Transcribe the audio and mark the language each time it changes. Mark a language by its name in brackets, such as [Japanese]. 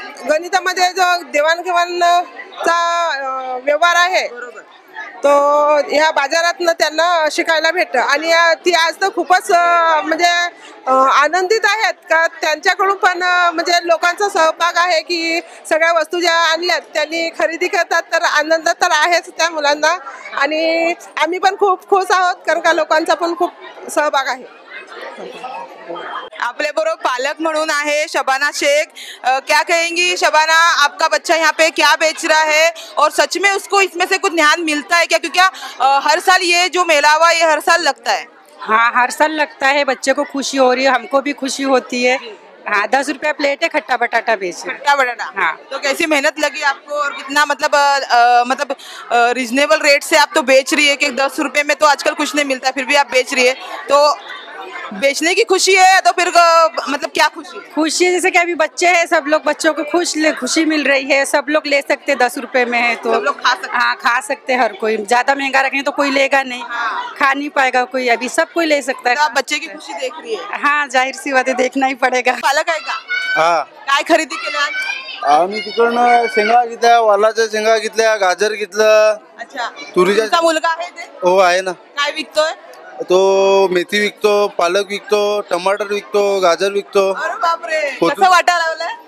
[Marathi] गणितामध्ये जो देवाणघेवाणचा व्यवहार आहे तो ह्या बाजारातनं त्यांना शिकायला भेटतं आणि ती आज तर खूपच म्हणजे आनंदित आहेत का त्यांच्याकडून पण म्हणजे लोकांचा सहभाग आहे की सगळ्या वस्तू ज्या आणल्यात त्यांनी खरेदी करतात, तर आनंद तर आहेच त्या मुलांना आणि आम्ही पण खूप खुश आहोत कारण का लोकांचा पण खूप सहभाग आहे। आपले बरोबर पालक म्हणून आहे शबाना शेख। [Hindi] क्या कहेंगी शबाना, आपका बच्चा यहाँ पे क्या बेच रहा है और सच में उसको इसमें से कुछ ध्यान मिलता है क्या? क्योंकि हर साल ये जो मेला हुआ ये हर साल लगता है। हाँ हर साल लगता है, बच्चे को खुशी हो रही है, हमको भी खुशी होती है। हाँ 10 रुपया प्लेट है खट्टा बटाटा बेच रहे। खट्टा बटाटा, हाँ। तो कैसी मेहनत लगी आपको और कितना मतलब रिजनेबल रेट से आप तो बेच रही है कि 10 रुपए में तो आजकल कुछ नहीं मिलता, फिर भी आप बेच रही है, तो बेचने की खुशी है या तो फिर मतलब क्या खुशी है? खुशी है जैसे कि अभी बच्चे हैं, सब लोग बच्चों को खुशी मिल रही है, सब लोग ले सकते 10 रुपए में है तो सब लोग खा सकते। हाँ खा सकते हर कोई, ज्यादा महंगा रखेंगे तो कोई लेगा नहीं, खा नहीं पाएगा कोई, अभी सब कोई ले सकता तो है। आप बच्चे की खुशी देख रही है? हाँ जाहिर सी बात है, देखना ही पड़ेगा। [Marathi] पालक आहे का? हा, काय खरेदी केलं आज? आम्ही तिकडनं शेंगा घेतल्या, वालाच्या शेंगा घेतल्या, गाजर घेतलं। अच्छा, तुरीच्या तुमचा मुलगा आहे ते? हो आहे ना, काय विकतोय? तो मेथी विकतो, पालक विकतो, टमाटर विकतो, गाजर विकतो। अरे बापरे, होतं. कसं वाटायला लागलंय?